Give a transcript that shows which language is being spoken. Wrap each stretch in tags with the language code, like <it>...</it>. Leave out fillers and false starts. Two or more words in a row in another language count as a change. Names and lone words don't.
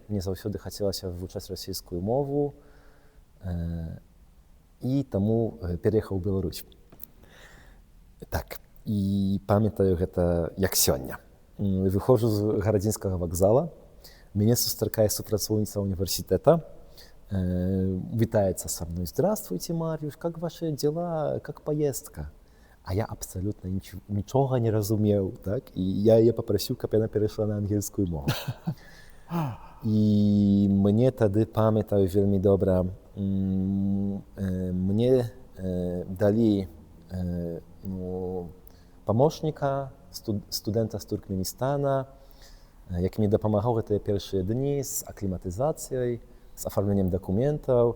<be>Мне заўсёды хацелася вывучаць расійскую мову, і таму пераехаў у Беларусь. Так, і памятаю гэта як сёння. Выходжу з гарадзінскага вакзала, мяне сустракае супрацоўніца універсітэта, вітаецца са мной.</be> <ru>«Здравствуйте, Марьюш, как ваши дела, как поездка?»</ru> <be>А я абсолютно нічога не разумеў, так? І я яе папрасіў, каб яна перайшла на ангельскую мову. І мне тады, памятаю вельмі добра, мне далі памочніка, студэнта з Туркменістана, які мне дапамагаў гэтыя першыя дні з акліматызацыяй, з афармленнем дакументаў.</be>